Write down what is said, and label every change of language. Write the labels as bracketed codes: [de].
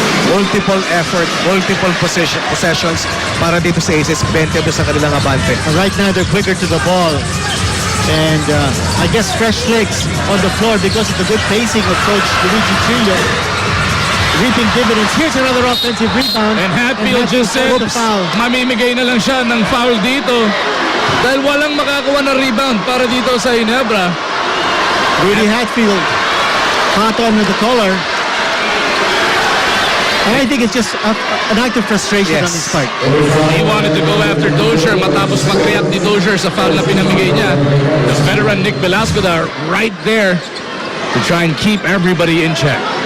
[en] Multiple effort, multiple possessions [tl] para dito sa Aces, 22 sa kanilang abante. [en] Right now, they're quicker to the ball. And I guess fresh legs on the floor because of the good pacing of Coach Luigi Trillo. Reaping dividends. Here's another offensive rebound. And Hatfield just said, the foul. [tl] mamimigay na lang siya ng foul dito. Dahil walang makakuha ng rebound para dito sa Ginebra. [en] Rudy Hatfield caught on with the collar. And I think it's just an act of frustration on his part. He wanted to go after [tl] Dozier matapos mag-react ni Dozier sa foul na pinamigay niya. [en] The veteran Nick Velasco there right there to try and keep everybody in check.